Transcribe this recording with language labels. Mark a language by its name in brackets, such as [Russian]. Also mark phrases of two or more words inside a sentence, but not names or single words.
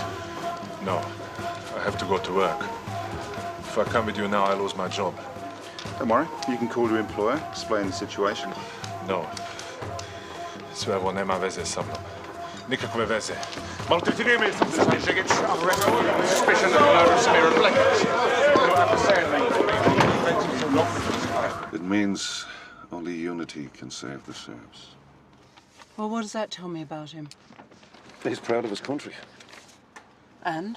[English] No, I have to go to work. If I come with you now, I lose my job. Don't worry, you can call your employer, explain the situation. No. [Serbian] Sve ovo nema veze sa mnom. Nikakve veze. Maltretiraj me, sam Duscan Zigic. [English] I'm arrested. Suspicion of murder, Samira and Blekic. You don't have to say anything. It means only unity can save the Serbs. Well, what does that tell me about him? He's proud of his country. And?